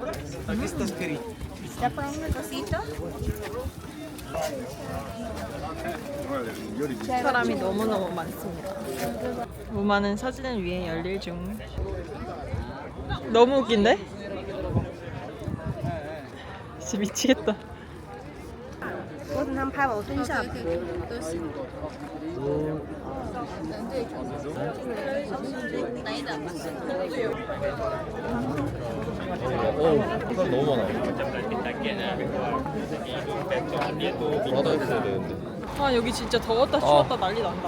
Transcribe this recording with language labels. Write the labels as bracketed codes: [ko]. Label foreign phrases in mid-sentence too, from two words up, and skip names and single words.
[ko] 사람이 너무너무 많습니다. 무마는 사진을 위해 열일 중. 너무 웃긴데? 진짜 미치겠다. [zh] 我等他们拍完，我蹲下。 [ko] 사람 너무 많아. 바다에 있어야 되는데. 아, 여기 진짜 더웠다 추웠다 난리 난다.